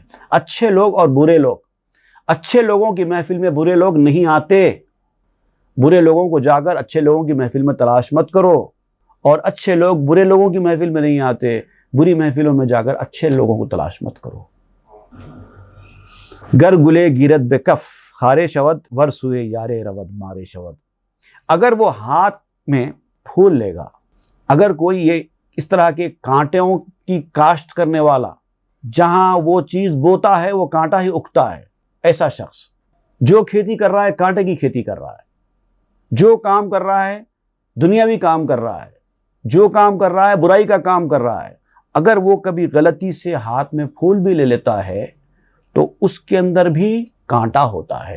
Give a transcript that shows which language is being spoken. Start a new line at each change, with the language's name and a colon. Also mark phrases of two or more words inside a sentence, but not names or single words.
Urdu: اچھے لوگ اور برے لوگ، اچھے لوگوں کی محفل میں برے لوگ نہیں آتے. برے لوگوں کو جا کر اچھے لوگوں کی محفل میں تلاش مت کرو، اور اچھے لوگ برے لوگوں کی محفل میں نہیں آتے. بری محفلوں میں جا کر اچھے لوگوں کو تلاش مت کرو.
Persian: گر گلے گیرت بے کف خارے شود ور سوئے یارے رود مارے شود.
Urdu: اگر وہ ہاتھ میں پھول لے گا، اگر کوئی یہ اس طرح کے کانٹوں کی کاشت کرنے والا، جہاں وہ چیز بوتا ہے وہ کانٹا ہی اگتا ہے، ایسا شخص جو کھیتی کر رہا ہے کانٹے کی کھیتی کر رہا ہے، جو کام کر رہا ہے دنیاوی کام کر رہا ہے، جو کام کر رہا ہے برائی کا کام کر رہا ہے، اگر وہ کبھی غلطی سے ہاتھ میں پھول بھی لے لیتا ہے تو اس کے اندر بھی کانٹا ہوتا ہے.